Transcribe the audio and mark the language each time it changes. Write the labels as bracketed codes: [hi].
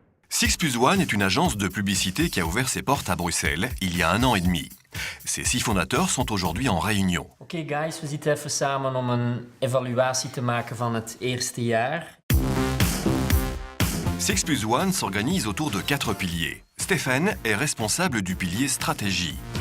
[fr] 6+1 est une agence de publicité qui a ouvert ses portes à Bruxelles il y a 1 an et demi. Ses 6 fondateurs sont aujourd'hui en réunion. [nl] Oké guys, we zitten even samen om een evaluatie te maken van het eerste jaar. [fr] 6+1 s'organise autour de 4 piliers. Stéphane est responsable du pilier stratégie.